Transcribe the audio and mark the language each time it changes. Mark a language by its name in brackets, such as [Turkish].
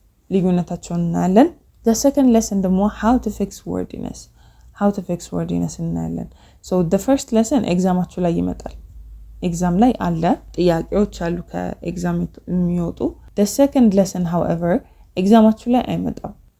[Amharic] ልዩነታቸውን እናያለን. [English] The second lesson ደግሞ how to fix wordiness. How to fix wordiness እናያለን. So the first lesson [Amharic] ኤግዛማችሁ ላይ ይመጣል. ኤግዛም ላይ አለ ጥያቄዎች አሉ ከኤግዛም የሚወጡ. [English] The second lesson however [Amharic] ኤግዛማችሁ ላይ አይመጣም.